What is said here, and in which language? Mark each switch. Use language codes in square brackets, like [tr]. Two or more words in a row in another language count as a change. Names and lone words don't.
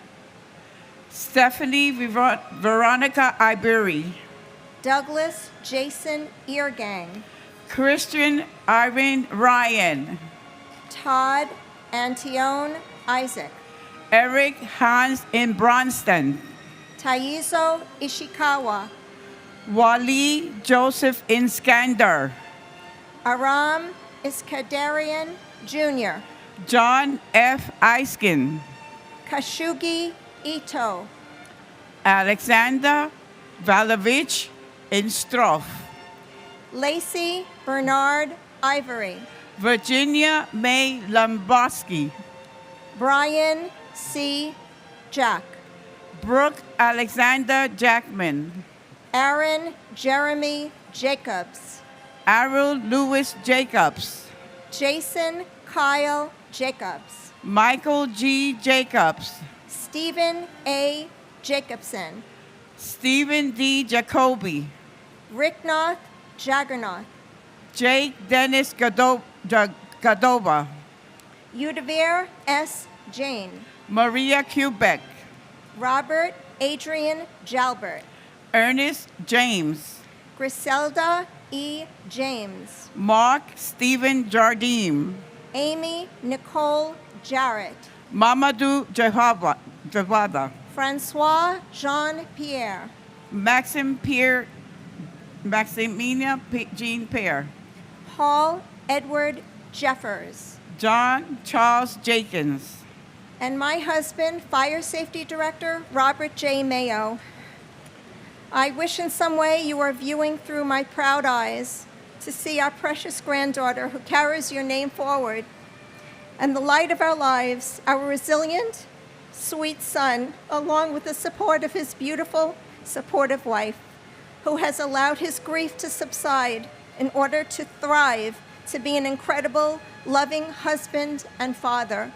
[en] Stephanie Veronica Iberi. Douglas Jason Eargang. Christian Irene Ryan. Todd Antione Isaac. Eric Hans in Bronston. Taizo Ishikawa. Wally Joseph Inskander. Aram Iskandarian Jr. John F. Eiskin. Kashugi Ito. Alexander Valovich Instroff. Lacey Bernard Ivory. Virginia May Lombowski. Brian C. Jack. Brooke Alexander Jackman. Aaron Jeremy Jacobs. Arul Lewis Jacobs. Jason Kyle Jacobs. Michael G. Jacobs. Stephen A. Jacobson. Stephen D. Jacoby. Ricknoth Jaggernoth. Jake Dennis Gadova. Udavir S. Jane. Maria Quebec. Robert Adrian Jalbert. Ernest James. Griselda E. James. Mark Stephen Jardim. Amy Nicole Jarrett. Mamadou Jawada. Francois Jean Pierre. Maximina Jean Pierre. Paul Edward Jeffers. John Charles Jenkins. And my husband, Fire Safety Director Robert J. Mayo. I wish in some way you are viewing through my proud eyes to see our precious granddaughter who carries your name forward, and the light of our lives, our resilient, sweet son, along with the support of his beautiful, supportive wife, who has allowed his grief to subside in order to thrive, to be an incredible, loving husband and father.